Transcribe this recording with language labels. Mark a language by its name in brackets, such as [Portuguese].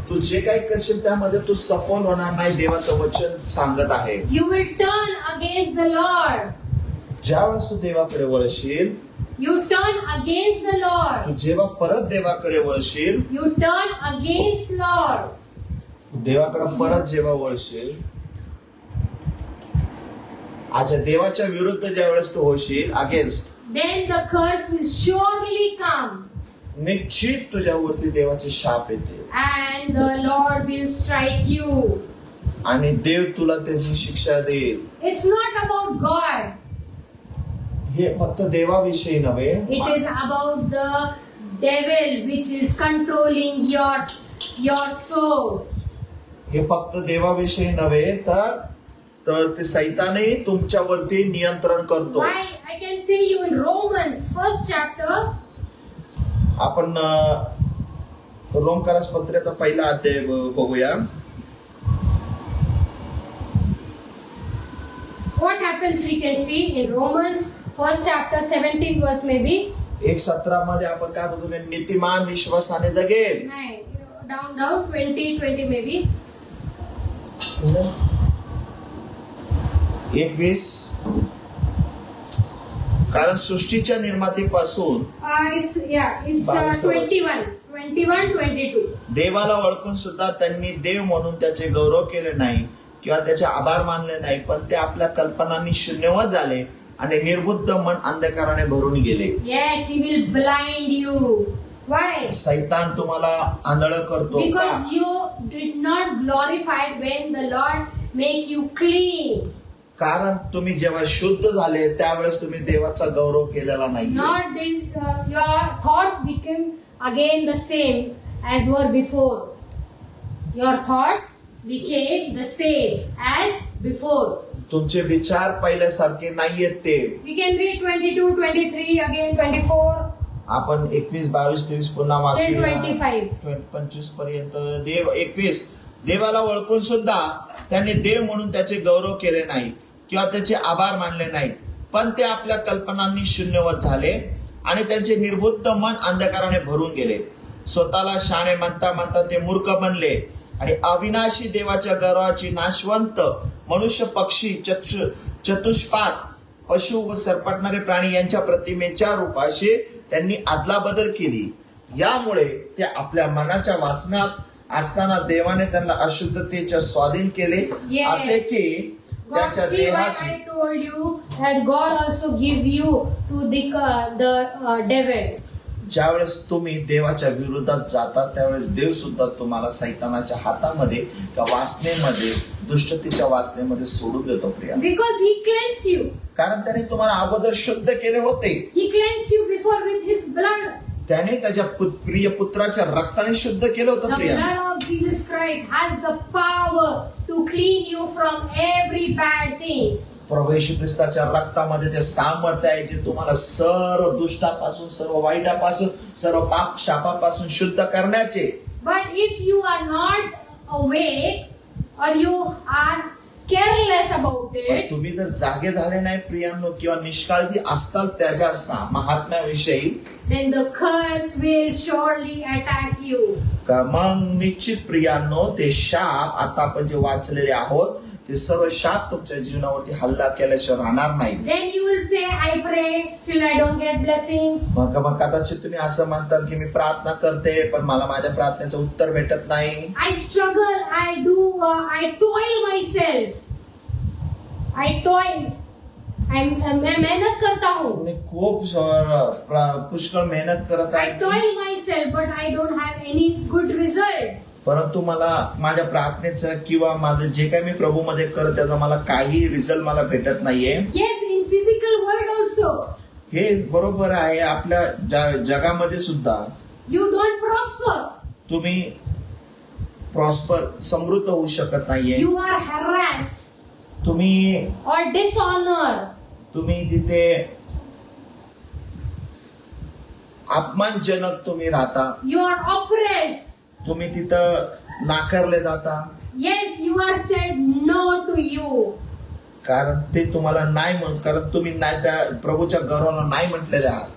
[Marathi] तू जे काही करशील त्यामध्ये तू सफल होणार नाही. देवाचं वचन सांगत आहे. [English] You will turn against the Lord. [Marathi] ज्यावेळेस तू देवाकडे वळशील, [English] You turn against the Lord. [Marathi] तू जेव्हा परत देवाकडे वळशील, [English] You turn against Lord. [Marathi] देवाकडे परत जेव्हा वळशील, आज देवाच्या विरुद्ध ज्या वेळेस तू होशील against, [English] Then the curse will surely come. [Marathi] निश्चित तुझ्यावरती देवाचे शाप येते. [English] And the Lord will strike you. [Marathi] आणि देव तुला त्याची शिक्षा देईल. [English] It's not about God. [Marathi] हे फक्त देवाविषयी नव्हे, [English] It is about the devil which is controlling your soul. [Marathi] हे फक्त देवाविषयी नव्हे तर ते सैतानही तुमच्यावरती नियंत्रण करतो. [English] I can see you in Romans 1st chapter. [Marathi] आपण रोमकरास पत्राचा पहिला अध्याय बघूया. [English] What happens we can see in Romans 1st chapter 17th verse maybe. [Marathi] 1:17 मध्ये आपण काय बघतो, नीतिमान विश्वासाने जगेल. [English] नाही, down 20 maybe. [Marathi] 21 कारण सृष्टीच्या निर्मातीपासून [English] It's 21-22. [Marathi] देवाला ओळखून सुद्धा त्यांनी देव म्हणून त्याचे गौरव केले नाही किंवा त्याचे आभार मानले नाही, पण ते आपल्या कल्पनांनी शून्यवत झाले आणि निर्बुद्ध मन अंधकाराने भरून गेले. [English] Yes, he will blind you. Why? [Marathi] सैतान तुम्हाला आंधळ करतो. [English] Because you did not glorify when the Lord make you clean. [Marathi] कारण तुम्ही जेव्हा शुद्ध झाले त्यावेळेस तुम्ही देवाचा गौरव केलेला नाही. [English] Not did your thoughts became again the same as were before. Your thoughts became the same as before. [Marathi] तुमचे विचार पहिल्यासारखे नाहीयेत ते. [English] We can read 22, 23, again 24. [Marathi] आपण 21, 22, 23 पुन्हा वाचूया. 25 पर्यंत. 21 देवाला ओळखून सुद्धा त्यांनी देव म्हणून त्याचे गौरव केले नाही किंवा त्याचे आभार मानले नाहीत, पण ते आपल्या कल्पनांनी शून्यवत झाले आणि त्यांचे निर्बुद्ध मन अंधकाराने भरून गेले. स्वतःला शहाणे म्हणता म्हणता ते मूर्ख बनले आणि अविनाशी देवाच्या गौरवाची नाशवंत मनुष्य, पक्षी, चतुष्पाद, पशु व सरपटणारे प्राणी यांच्या प्रतिमेच्या रूपाशी त्यांनी अदलाबदल केली. यामुळे ते आपल्या मनाच्या वासनात असताना देवाने त्यांना अशुद्धतेच्या स्वाधीन केले. [English] Yes. [Marathi] असे की त्याच्या [English] See why [Marathi] देहाची [English] I told you that God also give you to the devil. [Marathi] ज्यावेळेस तुम्ही देवाच्या विरोधात जाता त्यावेळेस देव सुद्धा तुम्हाला सैतानाच्या हातामध्ये, त्या वासनेमध्ये, दुष्टतेच्या वासनेमध्ये सोडून देतो Priya. [English] Because he cleansed you. [Marathi] कारण त्याने तुम्हाला अगोदर शुद्ध केले होते. [English] He cleansed you before with his blood. [Marathi] त्याने त्याच्या प्रिय पुत्राच्या रक्ताने शुद्ध केलं होतं [English] The [Marathi] Priya. [English] blood of Jesus Christ has the power to clean you from every bad things. [Marathi] प्रभू येशू ख्रिस्ताच्या रक्तामध्ये ते सामर्थ्य आहे जे तुम्हाला सर्व दुष्टापासून, सर्व वाईटापासून, सर्व पाप शापापासून शुद्ध करण्याचे. [English] But if you are not awake or you are careless about it, [Marathi] तुम्ही जर जागे झाले नाही प्रियांनो किंवा निष्काळजी असताल त्याच्या महात्म्याविषयी, [English] then the curse will surely attack you. [Marathi] मग निश्चित प्रियांनो ते शाप आता आपण जे वाचलेले आहोत ते सर्व शाप तुमच्या जीवनावरती हल्ला केल्याशिवाय राहणार नाही. [English] Then you will say, I pray, still I don't get blessings. [Marathi] मग कदाचित तुम्ही असं म्हणताल की मी प्रार्थना करते पण मला माझ्या प्रार्थनेचं उत्तर भेटत नाही. [English] I struggle, I toil myself. I toil. [Hindi] मैं मेहनत करता हूँ. [Marathi] मी खूप पुष्कळ मेहनत करत [English] I [Marathi] आहे. [English] toil myself, but I don't have any good result. [Marathi] परंतु मला माझ्या प्रार्थनेचं किंवा माझं जे काही मी प्रभूमध्ये करत त्याचा मला काही रिझल्ट मला भेटत नाहीये. [English] Yes, in physical world also. [Marathi] हे बरोबर आहे. आपल्या जगामध्ये सुद्धा [English] You don't prosper. [Marathi] तुम्ही प्रॉस्पर समृद्ध होऊ शकत नाहीये. [English] You are harassed [Marathi] तुम्ही [English] or dishonor. [Marathi] तुम्ही तिथे अपमानजनक तुम्ही राहता. [English] You are oppressed. [Marathi] तुम्ही तिथं नाकारले जाता. [English] Yes, you are said no to you. [Marathi] कारण ते तुम्हाला नाही म्हणत, कारण तुम्ही नाही त्या प्रभूच्या गौरवाला नाही म्हटलेले आहात.